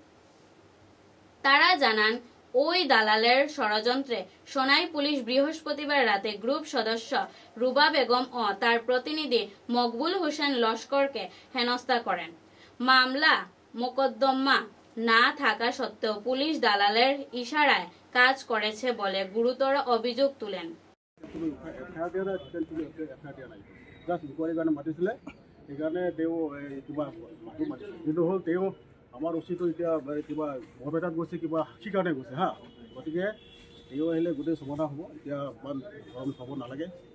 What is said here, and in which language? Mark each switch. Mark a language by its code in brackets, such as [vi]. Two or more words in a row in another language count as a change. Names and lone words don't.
[bn] তারা জানান, ওই দালালের ষড়যন্ত্রে সোনাই পুলিশ বৃহস্পতিবার রাতে গ্রুপ সদস্য রুবা বেগম ও তার প্রতিনিধি মকবুল হোসেন লস্করকে হেনস্থা করেন। মামলা মোকদ্দমা না থাকা সত্ত্বেও পুলিশ দালালের ইশারায় কাজ করেছে বলে গুরুতর অভিযোগ তুলেন। [as] আমাৰ উচিতো এতিয়া কিবা বৰপেটাত গৈছে, কিবা সেইকাৰণে গৈছে হা। গতিকে তেওঁ আহিলে গোটেই সমাধান হ'ব। এতিয়া ইমান গৰম হ'ব নালাগে।